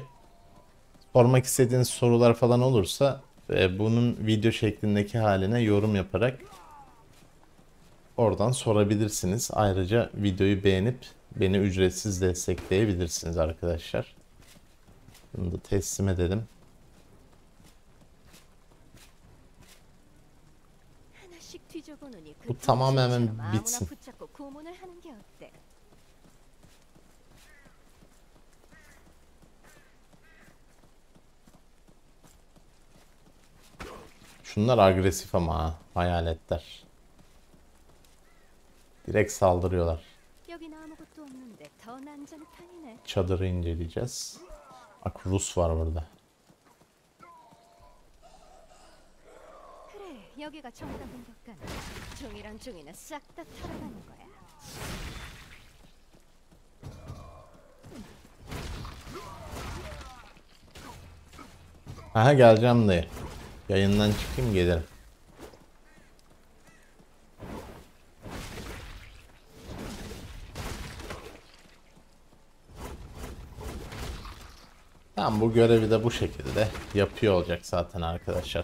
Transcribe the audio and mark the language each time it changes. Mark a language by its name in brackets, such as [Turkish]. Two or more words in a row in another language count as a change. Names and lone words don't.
[Turkish] Sormak istediğiniz sorular falan olursa bunun video şeklindeki haline yorum yaparak oradan sorabilirsiniz. Ayrıca videoyu beğenip beni ücretsiz destekleyebilirsiniz arkadaşlar. Bunu da teslim edelim. [Korean] 하나씩 뒤져보느니 그 [Turkish] Bu tamamen [Korean] 분실처럼 아무나 [Turkish] bitsin. [Korean] 붙잡고 고문을 하는 게 어때? [Turkish] Şunlar agresif ama ha, hayaletler. Direkt saldırıyorlar. [Korean] 여긴 아무것도 없는데 더 난장판이네. [Turkish] Çadırı inceleyeceğiz. Bak, Rus var burada. [Korean] 그래, 여기가 정답인 것 같네. 종이랑 종이는 싹 다 털어가는 거야. [Turkish] Aha, geleceğim dayı. Yayından çıkayım gelirim. Tamam, bu görevi de bu şekilde yapıyor olacak zaten arkadaşlar.